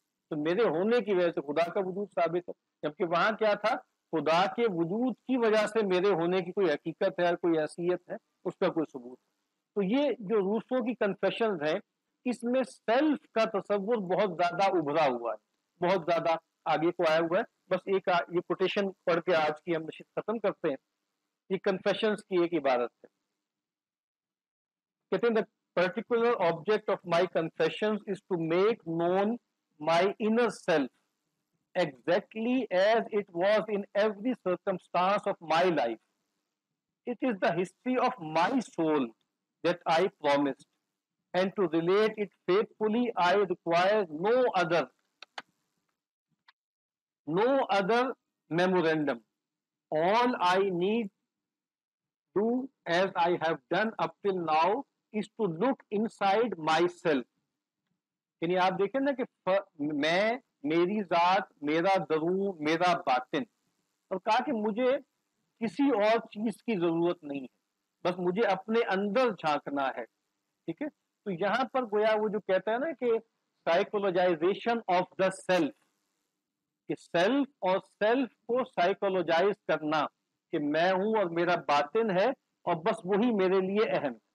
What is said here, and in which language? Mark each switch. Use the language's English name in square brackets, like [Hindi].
[Urdu] تو میرے ہونے کی وجہ سے خدا کا وجود ثابت ہے. جبکہ وہاں کیا تھا؟ خدا کے وجود کی وجہ سے میرے ہونے کی کوئی حقیقت ہے، کوئی حیثیت ہے، اس کا کوئی ثبوت ہے. تو یہ جو روسو کی کنفیشنز ہیں اس میں سیلف کا تصور بہت زیادہ ابھرا ہوا ہے، بہت زیادہ آگے کو آیا ہوا ہے. بس ایک یہ کوٹیشن پڑھ کے آج کی ہم نشست ختم کرتے ہیں. یہ کنفیشنز کی ایک عبارت ہے. کہتے ہیں [English] the particular object of my confessions is to make known my inner self exactly as it was in every circumstance of my life. It is the history of my soul that I promised, and to relate it faithfully I require no other memorandum. All I need do as I have done up till now is to look inside myself. [Urdu] یعنی آپ دیکھیں نا کہ میں، میری ذات، میرا درون، میرا باطن، اور کہا کہ مجھے کسی اور چیز کی ضرورت نہیں ہے، بس مجھے اپنے اندر جھانکنا ہے. ٹھیک ہے. تو یہاں پر گویا وہ جو کہتا ہے نا کہ سائیکولوجائزیشن آف دا سیلف، کہ سیلف اور سیلف کو سائیکولوجائز کرنا کہ میں ہوں اور میرا باطن ہے اور بس وہی میرے لیے اہم.